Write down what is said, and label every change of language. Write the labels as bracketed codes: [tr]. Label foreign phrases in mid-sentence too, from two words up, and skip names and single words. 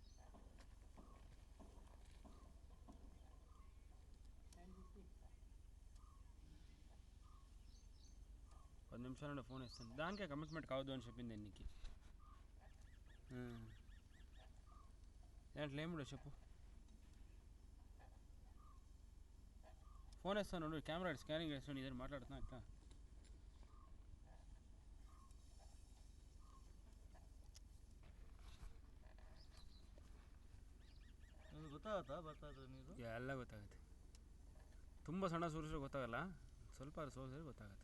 [te] పది నిమిషాలు ఫోన్ ఇస్తాను, దానికే కమిట్మెంట్ కావద్దు అని చెప్పింది నీకు. దాంట్లో ఏమిడో చెప్పు. ఫోన్ వేస్తాను, [en] camera scanning [te] చేస్తాను, ఇద్దరు మాట్లాడుతున్నా అక్క. [kn] ಗೊತ್ತಾಗುತ್ತಾ ಬರ್ತಾಯಿದ್ರೆ ನೀರು? ಎಲ್ಲ ಗೊತ್ತಾಗುತ್ತೆ. ತುಂಬ ಸಣ್ಣ ಸೂರಿಸಿದ್ರೆ ಗೊತ್ತಾಗಲ್ಲ, ಸ್ವಲ್ಪ ಸೋರಿಸಿದ್ರೆ ಗೊತ್ತಾಗುತ್ತೆ.